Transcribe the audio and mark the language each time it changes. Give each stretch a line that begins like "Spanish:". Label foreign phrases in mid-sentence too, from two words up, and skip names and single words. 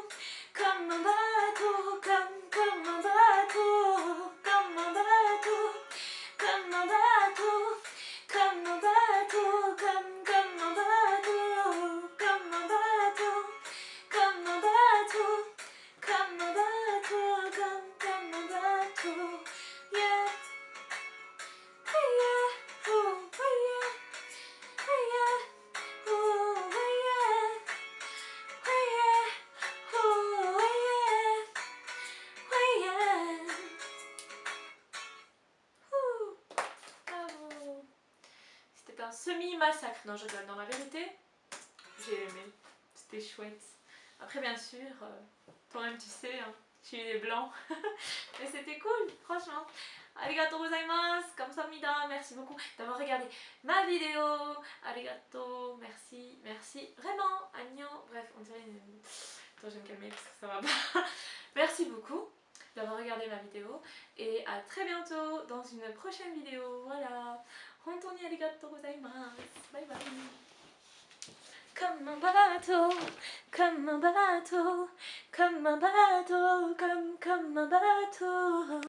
French: comme un bateau, comme un bateau, comme un bateau, comme un bateau, comme un bateau, comme un bateau, comme un bateau, comme un bateau, comme un bateau, comme un bateau, yeah, yeah, oh, yeah, yeah, oh, yeah, yeah, oh, yeah, yeah, bravo. C'était un semi-massacre, non je rigole, dans la vérité, j'ai aimé, c'était chouette. Après bien sûr, toi-même tu sais, hein, j'ai eu des blancs, mais c'était cool, franchement.
Japanese: ありがとうございます,
French: kamsahamnida, merci beaucoup d'avoir regardé ma vidéo. Arigato, merci, merci, vraiment, agnon, bref, on dirait une... Attends, je vais me calmer parce que ça va pas. Merci beaucoup d'avoir regardé ma vidéo et à très bientôt dans une prochaine vidéo, voilà.
Japanese: 本当にありがとうございます,
English: bye bye.
French: Comme un bateau, comme un bateau, comme un bateau, comme un bateau.